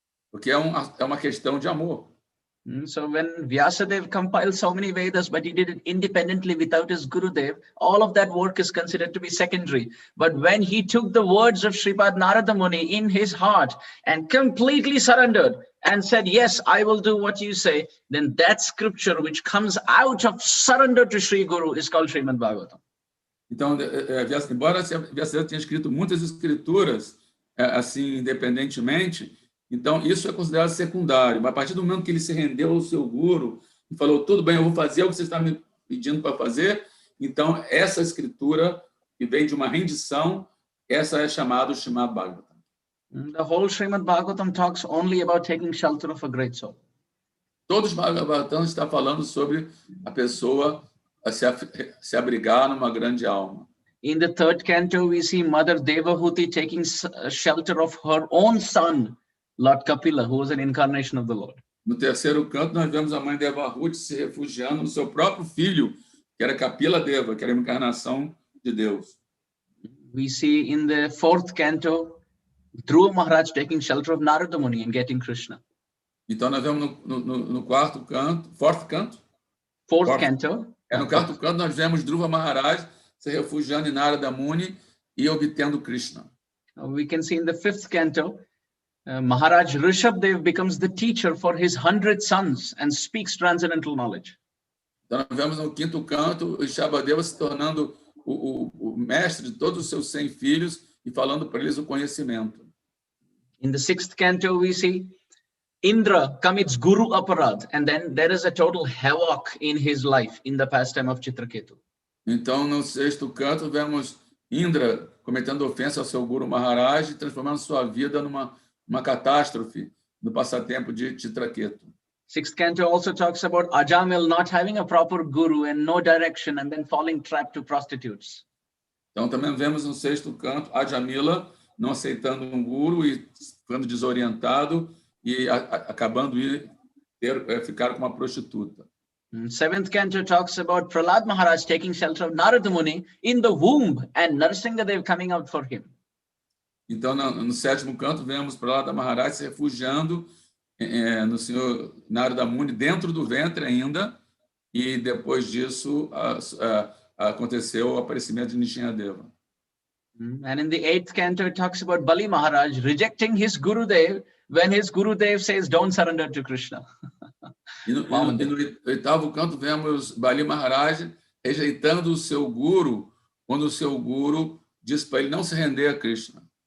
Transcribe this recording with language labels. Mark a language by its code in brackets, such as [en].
[pt] Porque é uma questão de amor. [en] So when Vyasadeva compiled so many Vedas, but he did it independently without his Gurudev, all of that work is considered to be secondary. But when he took the words of Srimad Narada Muni in his heart and completely surrendered and said, yes, I will do what you say, then that scripture which comes out of surrender to Sri Guru is called Srimad Bhagavatam. [pt] Então, embora Vyasadeva tenha escrito muitas escrituras, assim, independentemente, então isso é considerado secundário. Mas a partir do momento que ele se rendeu ao seu guru e falou, tudo bem, eu vou fazer o que você está me pedindo para fazer, então essa escritura que vem de uma rendição, essa é chamada Srimad Bhagavatam. [en] The whole Srimad Bhagavatam talks only about taking shelter of a great soul. [pt] Todos os Bhagavatam está falando sobre a pessoa se abrigar numa grande alma. [en] In the third canto, we see Mother Devahuti taking shelter of her own son, Lord Kapila, who was an incarnation of the Lord. [pt] No terceiro canto, nós vemos a mãe Devahuti se refugiando no seu próprio filho, que era Kapila Deva, que era a encarnação de Deus. [en] We see in the fourth canto, Dhruva Maharaj taking shelter of Narada Muni and getting Krishna. [pt] Então, nós vemos no quarto canto, [en] fourth canto? Fourth canto. [pt] No quarto canto, nós vemos Dhruva Maharaj se refugiando em Narada Muni e obtendo Krishna. [en] We can see in the fifth canto, Maharaj Rishabdev becomes the teacher for his 100 sons and speaks transcendental knowledge. [pt] Então, nós vemos no quinto canto, Rishabdeva se tornando o mestre de todos os seus 100 filhos e falando para eles o conhecimento. [en] In the sixth canto, we see Indra commits Guru Aparad, and then there is a total havoc in his life in the pastime of Chitraketu. [pt] Então, no sexto canto, vemos Indra cometendo ofensa ao seu Guru Maharaj e transformando sua vida numa catástrofe no passatempo de Chitraketu. [en] Sixth canto also talks about Ajamil not having a proper guru and no direction and then falling trapped to prostitutes. [pt] Então, também vemos no sexto canto Ajamila não aceitando um guru e ficando desorientado e acabando ficar com uma prostituta. [en] Seventh canto talks about Prahlad Maharaj taking shelter of Narada Muni in the womb and Narasimhadev coming out for him. [pt] Então, no sétimo canto, vemos Prahlad Maharaj se refugiando no senhor Narada Muni dentro do ventre ainda, e depois disso aconteceu o aparecimento de Nishingadeva. [en] And in the eighth canto, it talks about Bali Maharaj rejecting his Gurudev when his Gurudev says, don't surrender to Krishna. [pt] E no oitavo canto, vemos Bali Maharaj rejeitando o seu guru, quando o seu guru diz para ele não se render a Krishna.